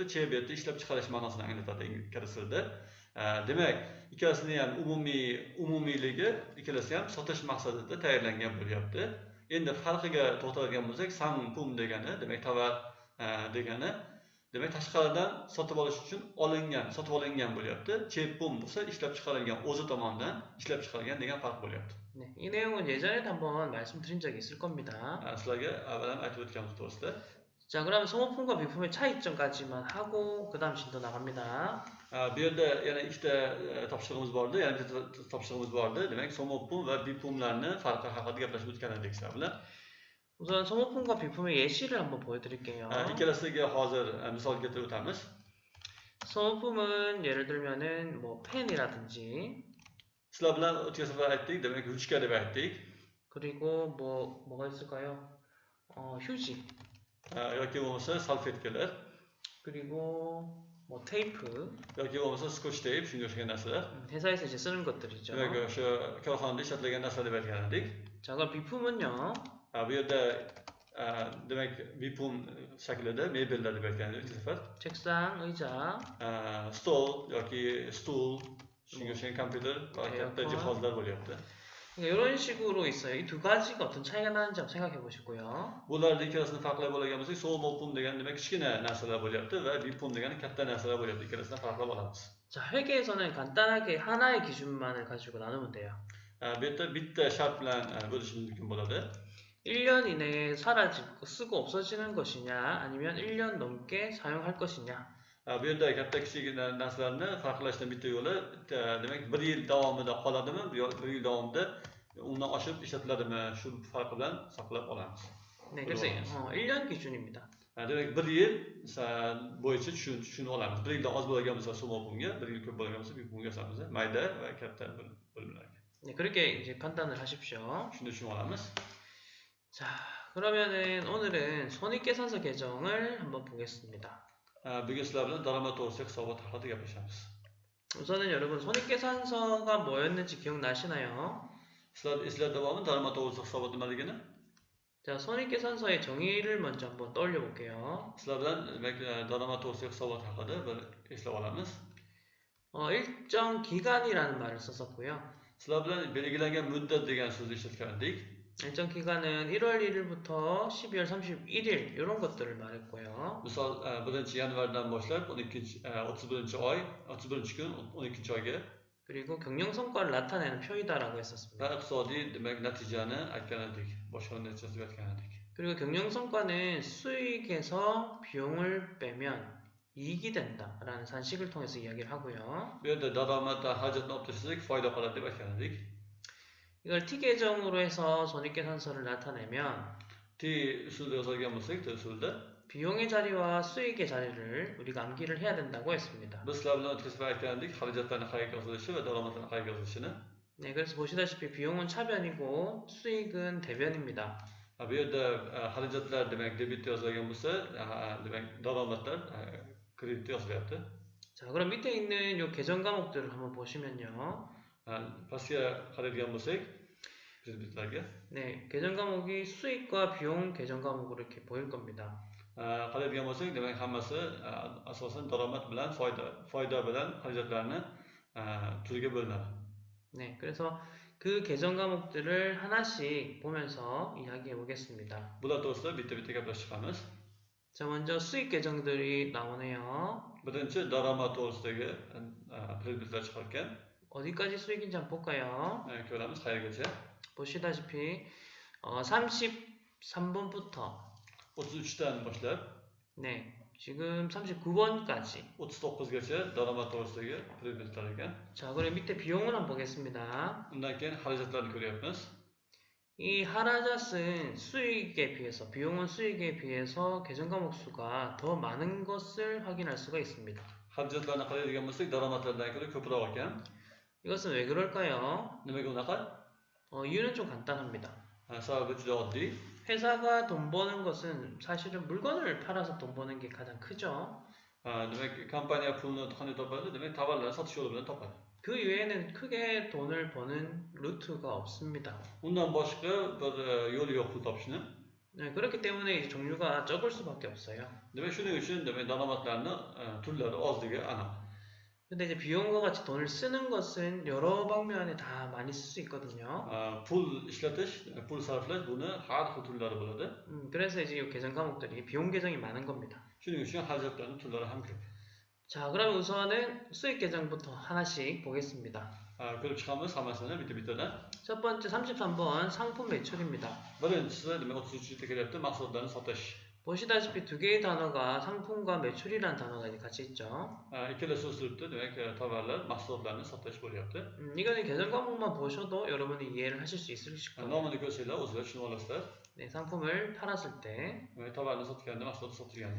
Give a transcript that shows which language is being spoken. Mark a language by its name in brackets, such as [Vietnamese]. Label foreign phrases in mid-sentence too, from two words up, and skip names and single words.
[Uzbek] Chep yerda ishlab chiqarish ma'nosini anglatadi ingliz tilida. Demak, ikkalasini ham umumiyligi, ikkalasi ham sotish maqsadida tayyorlangan bo'lyapti. Endi farqiga to'xtaladigan bo'lsak, sanpum degani, demak tovar degani, demak tashqaridan sotib olish uchun sotib olingan bo'lyapti. Chepum bo'lsa ishlab chiqarilgan, o'zi tomonidan ishlab chiqarilgan degan farq bo'lyapti. [Korean] 네, 이 내용은 예전에도 한번 말씀드린 적이 있을 겁니다. [Uzbek] Sizlarga avval ham aytib o'tganimiz to'g'risida. [Korean] 자, 그러면 소모품과 비품의 차이점까지만 하고 그 다음 진도 나갑니다. [Uzbek] Bu yerda yana ikkita topshirig'imiz bor edi, yana bitta topshirig'imiz bor edi. Demak, somopum va bipumlarni farqi haqida gaplashib o'tgan edik sizlar bilan. [Korean] 우선 소모품과 비품의 예시를 한번 보여드릴게요. [Uzbek] Ikkalasiga hozir misol keltirib o'tamiz. [Korean] 소모품은 예를 들면은 뭐 펜이라든지 [Uzbek] Sizlar bilan o'tgan safar aytdik, demak ruchka deb aytdik. [Korean] 그리고 뭐가 있을까요? 휴지 [Uzbek] yoki bo'lmasa salfetkalar, [Korean] 그리고 뭐 테이프 [Uzbek] yoki bo'lmasa skotch teyp, shunga o'xshagan narsalar. [Korean] 회사에서 이제 쓰는 것들이죠. [Uzbek] Demak, o'sha korxonada ishlatilgan narsa deb aytgan edik. [Korean] 자, 그럼 비품은요. [Uzbek] Bu yerda demak bipum shaklida mebellar deb aytgan edik safar. [Korean] 책상, 의자, [Uzbek] Stol yoki stul, shunga o'xshagan kompyuter va katta jihozlar bo'lyapti. [Korean] 그러니까 이런 식으로 있어요. 이 두 가지가 어떤 차이가 나는지 한번 생각해 보시고요. [Uzbek] Bularni ikkalasini farqlab oladigan bo'lsak, so'm va pum degan demak kichkina narsalar bo'lyapti va bipum degani katta narsalar bo'lyapti. Ikkalasini farqlab olamiz. [Korean] 자, 회계에서는 간단하게 하나의 기준만을 가지고 나누면 돼요. [Uzbek] Bu yerda bitta shart bilan bo'lishimiz mumkin bo'ladi. [Korean] 1년 이내에 사라지고 쓰고 없어지는 것이냐, 아니면 1년 넘게 사용할 것이냐. [Uzbek] Bu yerda katta kichik narsalarni farqlashning bitta yo'li demak 1 yil davomida qoladimi, 1 yil davomida undan oshib ishlatiladimi, shu farqi bilan saqlab olamiz. [Korean] 네, 그래서 1년 기준입니다. [Uzbek] Demek 1 yil bo'yicha tushunib olamiz. 1 yildan oz bo'lgan bo'lsa so'm pumga, 1 yil ko'p bo'lgan bo'lsa bipumga solamiz. Mayda va katta bo'limlarga. [Korean] 네, 그렇게 이제 판단을 하십시오. [Uzbek] Shuni tushunib olamiz. [Korean] 자, 그러면은 오늘은 손익계산서 개정을 한번 보겠습니다. [Uzbek] Bugun sizlar bilan daromad to'g'risida hisobot haqida gaplashamiz. [Korean] 우선은 여러분 손익계산서가 뭐였는지 기억나시나요? [Uzbek] Sizlar eslatib daromad to'g'risida hisobot nimaligini? [Korean] 자, 손익계산서의 정의를 먼저 한번 떠올려 볼게요. [Uzbek] Sizlar bilan demak daromad to'g'risida hisobot haqida bir eslab olamiz. [Korean] 일정 기간이라는 말을 썼었고요. [Uzbek] Sizlar bilan belgilangan muddat degan so'zni ishlatgan edik. [Korean] 일정 기간은 1월 1일부터 12월 31일 이런 것들을 말했고요. [Uzbek] Misol 1-yanvardan boshlab 31-oy, 31-kun 12-oyga [Korean] 그리고 경영 성과를 나타내는 표이다라고 했었습니다. [Uzbek] va iqtisodiy demak natijani aytgan edik. Boshqa natijasini aytgan edik. [Korean] 그리고 경영 성과는 수익에서 비용을 빼면 이익이 된다라는 산식을 통해서 이야기를 하고요. [Uzbek] Bu yerda daromaddan hajatni olib tashlasak foyda qoladi deb aytgan edik. [Korean] 이걸 T 계정으로 해서 손익계산서를 나타내면 [Uzbek] T usulda yozilgan bo'lsak, T usulda [Korean] 비용의 자리와 수익의 자리를 우리가 암기를 해야 된다고 했습니다. [Uzbek] biz sizlar bilan o'tkazib aytgan edik, xarajatlarni qayerga yozilishi va daromadlarni qayerga yozilishini. [Korean] 네, 그래서 보시다시피 비용은 차변이고 수익은 대변입니다. [Uzbek] Bu yerda xarajatlar demak debitda yozilgan bo'lsa, demak daromadlar kreditda yozilyapti. [Korean] 자, 그럼 밑에 있는 요 계정 과목들을 한번 보시면요. [Uzbek] Pastga qaraydigan bo'lsak, kreditlarga [Korean] 네, 계정 과목이 수익과 비용 계정 과목으로 이렇게 보일 겁니다. [Uzbek] qaraydigan bo'lsak, demak hammasi asosan daromad bilan foyda bilan xarajatlarni turiga bo'linadi. [Korean] 네, 그래서 그 계정 과목들을 하나씩 보면서 이야기해 보겠습니다. [Uzbek] Bular to'g'risida bitta-bitta gaplashib chiqamiz. [Korean] 자, 먼저 수익 계정들이 나오네요. [Uzbek] Birinchi daromad to'g'risidagi predmetlar chiqargan. [Korean] 어디까지 수익인지 한번 볼까요? [Uzbek] Ko'ramiz qayergacha. [Korean] 보시다시피 33번부터 [Uzbek] 33dan boshlab [Korean] 네, 지금 39번까지 [Uzbek] 39gacha daromad to'g'risidagi predmetlar ekan. [Korean] 자, 그럼 밑에 비용을 한번 보겠습니다. [Uzbek] Undan keyin xarajatlarni ko'ryapmiz. [Korean] 이 하라잣은 수익에 비해서 비용은 수익에 비해서 계정 과목 수가 더 많은 것을 확인할 수가 있습니다. [Uzbek] Xarajatlarni qaraydigan bo'lsak, daromadlardan ko'ra ko'proq ekan. [Korean] 이것은 왜 그럴까요? [Uzbek] Nimaga unaqa? [Korean] 이유는 좀 간단합니다. [Uzbek] Sababi juda oddiy. [Korean] 회사가 돈 버는 것은 사실은 물건을 팔아서 돈 버는 게 가장 크죠. [Uzbek] Demak, kompaniya pulni qanday topadi? Demak, tovarlarni sotish yo'li bilan topadi. [Korean] 그 외에는 크게 돈을 버는 루트가 없습니다. [Uzbek] Undan boshqa bir yo'li yo'q pul topishni. [Korean] 네, 그렇기 때문에 이제 종류가 적을 수밖에 없어요. [Uzbek] Demak, shuning uchun demak daromadlarni turlari ozligi aniq. [Korean] 근데 이제 비용과 같이 돈을 쓰는 것은 여러 방면에 다 많이 쓸 수 있거든요. [Uzbek] Pul ishlatish, pul sarflash buni har xil turlari bo'ladi. [Korean] 그래서 이제 이 계정 과목들이 비용 계정이 많은 겁니다. [Uzbek] Shuning uchun xarajatlarning turlari ham ko'p. [Korean] 자, 그럼 우선은 수익 계정부터 하나씩 보겠습니다. [Uzbek] Ko'rib chiqamiz hammasini bitta-bittadan. [Korean] 첫 번째 33번 상품 매출입니다. [Uzbek] Birinchisi demak 33-da kelyapti, mahsulotlarni sotish. [Korean] 보시다시피 두 개의 단어가 상품과 매출이라는 단어가 이제 같이 있죠. [Uzbek] Ikkala so'z turibdi, demak tovarlar, mahsulotlarni sotish bo'lyapti. [Korean] 이거는 계정 과목만 보셔도 여러분이 이해를 하실 수 있을 거예요. [Uzbek] Nomini ko'rsanglar o'zinglar tushunib olasizlar. [Korean] 네, 상품을 팔았을 때 [Uzbek] tovarni sotganda, mahsulot sotilganda.